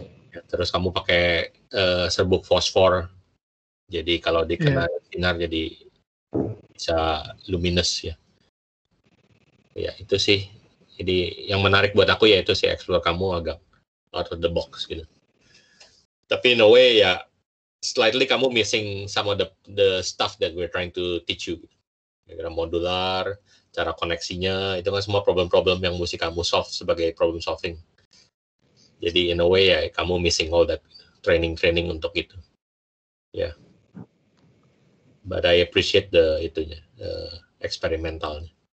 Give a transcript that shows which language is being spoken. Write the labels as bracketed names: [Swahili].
[Indonesian] Ya, terus kamu pakai serbuk fosfor. Jadi kalau dikena sinar jadi bisa luminous ya. Ya itu sih. Jadi yang menarik buat aku ya itu sih explore kamu agak [English] out of the box [Indonesian] gitu. Tapi [English] in a way ya slightly [Indonesian] kamu [English] missing some of the stuff that we're trying to teach you. [Indonesian] Kira modular, cara koneksinya, itu kan semua problem-problem yang mesti kamu solve sebagai [English] problem solving. [Indonesian] Jadi [English] in a way [Indonesian] ya kamu [English] missing all that training [Indonesian] untuk itu. Ya. [English] Yeah. But I appreciate eksperimentalnya.